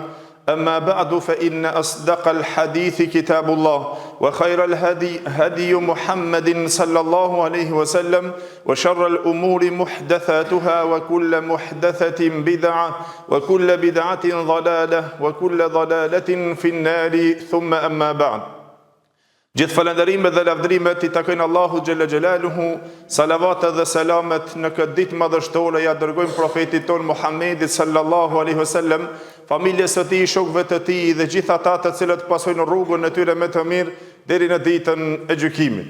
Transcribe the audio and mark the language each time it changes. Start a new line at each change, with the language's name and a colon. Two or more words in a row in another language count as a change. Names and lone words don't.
Arabic: أما بعد فإن أصدق الحديث كتاب الله وخير الهدي هدي محمد صلى الله عليه وسلم وشر الأمور محدثاتها وكل محدثة بدعة وكل بدعة ضلالة وكل ضلالة في النار ثم أما بعد
Albanian: Gjithë falënderimet dhe lavdrimet I takojnë Allahu
Arabic: جل جلاله,
Albanian: salavatet dhe selamet në këtë ditë madhështore ja dërgojmë profetit ton Muhammedit
Arabic: صلى الله عليه وسلم,
Albanian: familjes së tij, shokëve të tij dhe gjithë ata të cilët pasojnë rrugën e tyre me të mirë deri në ditën e gjykimit.